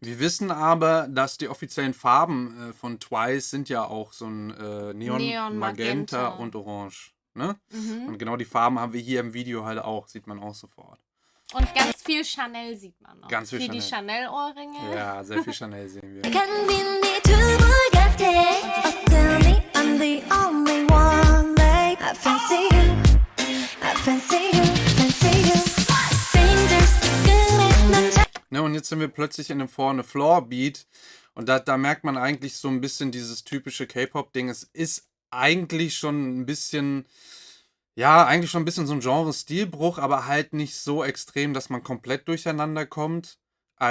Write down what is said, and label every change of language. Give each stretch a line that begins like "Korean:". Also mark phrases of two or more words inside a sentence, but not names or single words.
German: Wir wissen aber, dass die offiziellen Farben von Twice sind ja auch so ein Neon, Neon, Magenta Magenta. und Orange. Ne? Mhm. Und genau die Farben haben wir hier im Video halt auch, sieht man auch sofort. Und ganz viel Chanel sieht man noch. Ganz viel Hier die Chanel. Chanel-Ohrringe. Ja, sehr viel Chanel sehen wir.
Korean: 빨간 빛이 두불 같아
English: Oh tell me I'm the only one babe I fancy you I fancy you fancy you Strangers
Korean: 뜨끈해 난 잘
German: Ne, und jetzt sind wir plötzlich in einem vorne Floor-Beat und da merkt man eigentlich so ein bisschen dieses typische K-Pop-Ding. Es ist eigentlich schon ein bisschen, ja, eigentlich schon ein bisschen so ein Genre-Stilbruch, aber halt nicht so extrem, dass man komplett durcheinander kommt.